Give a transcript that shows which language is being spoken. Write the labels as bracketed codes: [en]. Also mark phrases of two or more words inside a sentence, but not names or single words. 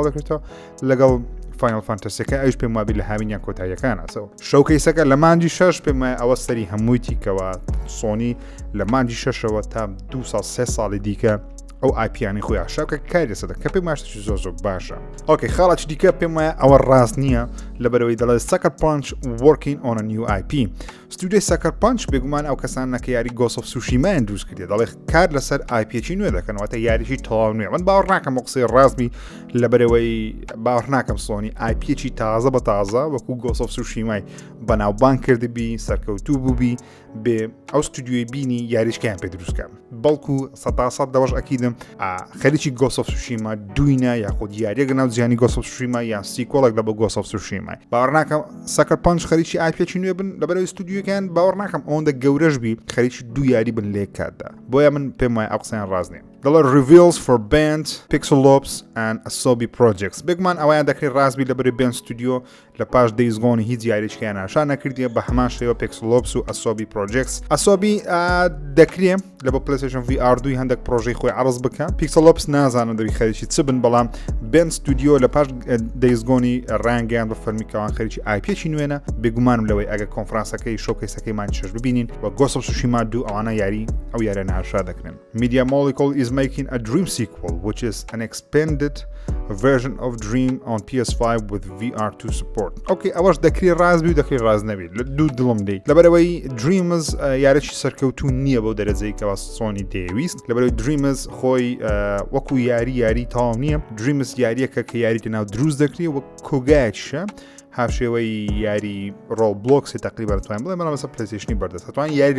[ckb] دەکرێتەوە لەگەڵ فاینل فانتەسیەکە ئەوش پێم وابی لە هاوینیان کۆتاییەکانە شەوکەیسەکە لە مانجی 6 پێم وایە ئەوە سەری هەموویتی کەوە سۆنی لە مانجی 6ەوە تا 2 ساڵ 3 ساڵی دیکە ئەو ئایپیانی خۆیان شەوکە کاری دەسەدە کە پێم ماشتێکی زۆر باشە ئۆکەی خاڵەتی دیکە پێم وایە ئەوە ڕاست نییە لەبەرەوەی دەڵێت [en] Sucker Punch working on a new IP [ckb] ستودیۆی Sucker Punch بێگومان ئەو کەسانە کە یاری Ghost of Tsushima دروست کردێ دەڵێ کار لەسەر آیپیەکی نوێ دەکەنەوەتە یاریی تەواو نوێ من باوەڕ ناکەم بۆ قسەی ڕاستبی لەبەرەوەی باوەڕ ناکەم سۆنی آیپیەکی تازە بە تازە وەکو Ghost of Tsushima بەناوبان کردبی سەرکەوتوو بووبی بێ ئەو ستودیۆی بینی یاریشکیان پێ دروستکەم بەڵکو 100% دەوەش ئەکیدم خەریکی Ghost of Tsushima دوینە یاخود یاریەکە ناو جیهانی Ghost of Tsushima یان سیکۆڵێک لە بە Ghost of Tsushima باوەڕ ناکەم Sucker Punch خەریکی آیپیەکی نوێ بن لەبەرەوەی ستودیۆ ستودیۆکان باوەڕ ناکەم ئەوەندە گەورەش بی خەریکی دوو یاری بن لێ کاتدا بۆیە من پێم وایە ئەو قسەیان ڕاست نییە دەڵێ [en] reveals for band pixelops and asobi projects [ckb] بێگومان ئەویان دەکرێت ڕاستبی لەبەری بێن ستودیۆ لە پاش دەیزگۆنی هیچ یاریچکیان ناشان نەکردیە بە هەمان شێوە pixelops و asobi projects asobi دەکرێت لە بۆ PlayStation VR 2 هەندێک پرۆژەی خۆی عرض بکە pixelops نازانم دەبی خەریکی چ بن بەڵام بێن ستودیۆ لە پاش دەیزگۆنی ڕانگەیان بە فەرمیکەوان خەریکی آیپێکی نوێنە بێگومانم لەوەی ئەگە کۆنفرانسەکەی شۆکەیسەکەی شەش ببینین و Ghost of Tsushima 2 ئەوانە یاری ئەو یارە ناشا دەکرێن [en] Media Molecule is making a Dream sequel which is an expanded version of Dream on PS5 with VR2 support. [ckb] Okay, ئەوەش دەکری ڕازبی و دەکری ڕاز نەبی دوو دڵم دەی لەبەرەوەی Dreamers یارێکی سەرکەوتوو نییە بەو دەرەجەی کەوا سۆنی دەیویست لەبەرەوەی Dreamers خۆی وەکو یاری تاوام نییە Dreamers یاریەکە کە یاری تەناو دروست دەکری وە کۆگایەکیشە هاوشێوەی یاری ڕۆڵبلۆکسی تقریبا دەتوانین بڵێ مەڵام بەسەر پلەیستیشنی بەردەست دەتوانین یاری